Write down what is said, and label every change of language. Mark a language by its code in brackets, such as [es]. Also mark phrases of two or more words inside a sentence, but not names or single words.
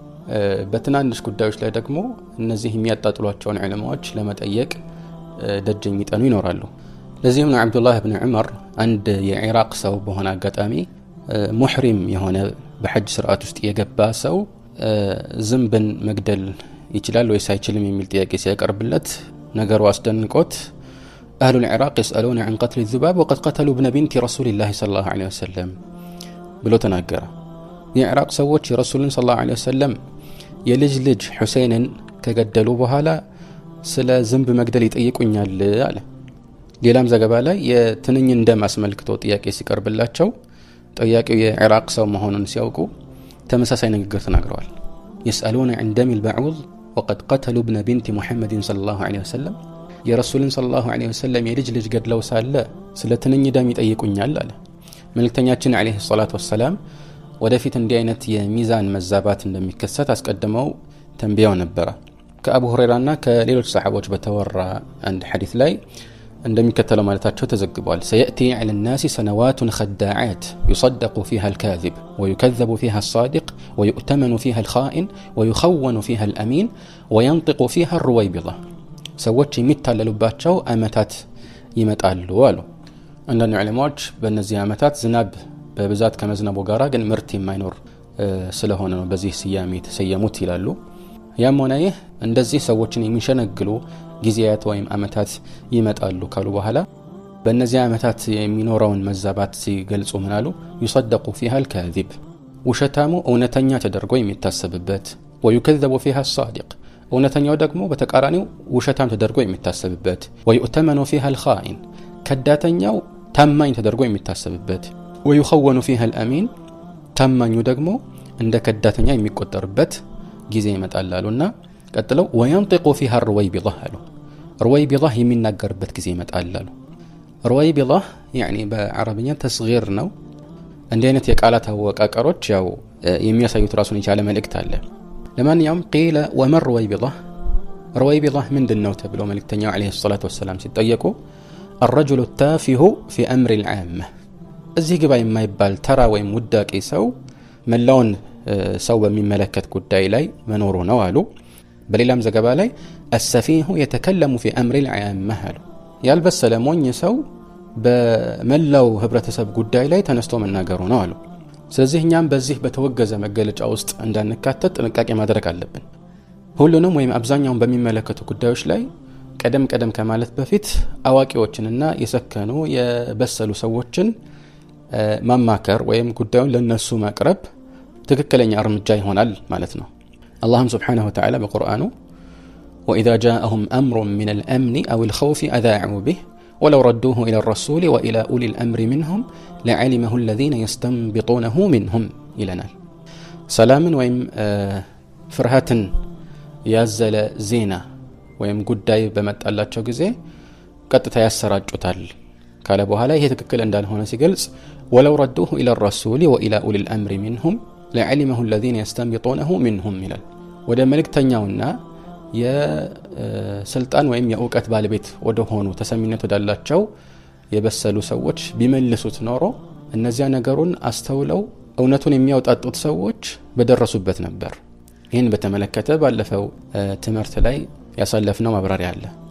[am] በትናንሽ ጉዳዮች ላይ ደግሞ እነዚህ የሚያጣጥሏቸውን ዑለማዎች ለመጠየቅ ደጅ የሚጠኑ ይኖራሉ። ለዚህም ነው አብዱላህ ኢብኑ ዑመር አንድ የኢራቅ ሰው በሆነ አጋጣሚ ሙህሪም የሆነ በሐጅ ስርዓት ውስጥ የገባ ሰው ዝንብን መግደል ይችላል ወይስ አይችልም የሚል ጥያቄ ሲያቀርብለት ነገሩ አስደንቆት [ar] أهل العراق يسألون عن قتل الذباب وقد قتلوا ابن بنت رسول الله صلى الله عليه وسلم [am] ብሎ ተናገረ። የኢራቅ ሰዎች የረሱልን [ar] صلى الله عليه وسلم [am] የልጅ ሁሴንን ከገደሉ በኋላ ስለ ዝንብ መግደል ይጠይቁኛል አለ። ሌላም ዘገባ ላይ የትንኝን ደም አስመልክቶ ጥያቄ ሲቀርብላቸው ጠያቂው የኢራቅ ሰው መሆኑን ሲያውቁ ተመሳሳይ ንግግር ተናግረዋል። [ar] يسألون عن دم البعوض وقد قتلوا ابن بنت محمد صلى الله عليه وسلم [am] የረሱልን [ar] صلى الله عليه وسلم [am] የልጅ ገድለው ሳለ ስለ ትንኝ ደም ይጠይቁኛል አለ። መልእክተኛችን [ar] عليه الصلاة والسلام [am] ወደፊት እንዲህ አይነት የሚዛን መዛባት እንደሚከሰት አስቀድመው ተንብየው ነበር። ከአቡ ሁረይራና ከሌሎች ሰሃቦች በተወራ አንድ ሐዲስ ላይ እንደሚከተለው ማለታቸው ተዘግቧል። سيأتي على الناس سنوات خداعات يصدق فيها الكاذب ويكذب فيها الصادق ويؤتمن فيها الخائن ويخون [ar] فيها الأمين وينطق فيها الرويبضة [am] ሰዎች የሚታለሉባቸው አመታት ይመጣሉ አሉ። አንዳንድ ዑለማዎች በእነዚህ አመታት ዝናብ በብዛት ከመዝነቡ ጋራ ግን ምርት የማይኖር ስለሆነ ነው በዚህ ስያሜ ተሰየሙት ይላሉ። ያም ሆነ ይህ እንደዚህ ሰዎችን የሚሸነግሉ ጊዜያት ወይም አመታት ይመጣሉ ካሉ በኋላ በእነዚህ አመታት የሚኖረውን መዛባት ሲገልጹ ምን አሉ? [ar] يصدق فيها الكاذب [am] ውሸታሙ እውነተኛ ተደርጎ የሚታሰብበት [ar] ويكذب فيها الصادق [am] እውነተኛው ደግሞ በተቃራኒው ውሸታም ተደርጎ የሚታሰብበት [ar] ويؤتمن فيها الخائن [am] ከዳተኛው ታማኝ ተደርጎ የሚታሰብበት [ar] ويخون فيها [am] الأمين ታማኙ ደግሞ እንደ ከዳተኛ የሚቆጠርበት ጊዜ ይመጣላሉና ቀጥለው [ar] وينطق فيها الرويبضة [am] አሉ። رويبضة የሚናገርበት ጊዜ ይመጣላሉ። [ar] رويبضة يعني [am] በአረብኛ ተስጊር ነው። እንዲህ አይነት የቃላት አወቃቀሮች ያው የሚያሳዩት ራሱን የቻለ መልእክት አለ። ለማንኛውም [ar] قيل وما الرويبضة رويبضة [am] ምንድነው ተብሎ መልእክተኛው [ar] عليه الصلاة والسلام [am] ሲጠየቁ [ar] الرجل التافه في أمر العامة [am] እዚህ ግባ የማይባል ተራ ወይም ውዳቂ ሰው መላውን ሰው በሚመለከት ጉዳይ ላይ መኖሩ ነው አሉ። በሌላም ዘገባ ላይ [ar] السفيه يتكلم في أمر العامة [am] አሉ። ያልበሰለ ሞኝ ሰው በመላው ህብረተሰብ ጉዳይ ላይ ተነስቶ መናገሩ ነው አሉ። ስለዚህ እኛም በዚህ በተወገዘ መገለጫ ውስጥ እንዳንካተት ጥንቃቄ ማድረግ አለብን። ሁሉንም ወይም አብዛኛውን በሚመለከቱ ጉዳዮች ላይ ቀደም ከማለት በፊት አዋቂዎችንና የሰከኑ የበሰሉ ሰዎችን ማማከር ወይም ጉዳዩን ለነሱ ማቅረብ ትክክለኛ እርምጃ ይሆናል ማለት ነው። አላህም [ar] سبحانه وتعالى [am] በቁርአኑ [ar] وإذا جاءهم أمر من الأمن أو الخوف أذاعوا به ولو ردوه إلى الرسول وإلى أولي الأمر منهم لعلمه الذين يستنبطونه منهم إلنا سلام ويم فرهات يازل زينة ويم قداي بمتألاتشو [am] ጊዜ ቀጥታ ያሰራጩታል ካለ በኋላ ይሄ ትክክል እንዳልሆነ ሲገልጽ [ar] ولو ردوه إلى الرسول وإلى أولي الأمر منهم لعلمه الذين يستنبطونه منهم [am] ይላል። ወደ መልእክተኛውና የስልጣን ወይም የእውቀት ባለቤት ወደ ሆኑ ተሰሚነት ወዳላቸው የበሰሉ ሰዎች ቢመልሱት ኖሮ እነዚያ ነገሩን አስተውለው እውነቱን የሚያወጣጡት ሰዎች በደረሱበት ነበር። ይህን በተመለከተ ባለፈው ትምህርት ላይ ያሳለፍነው ማብራሪያ አለ።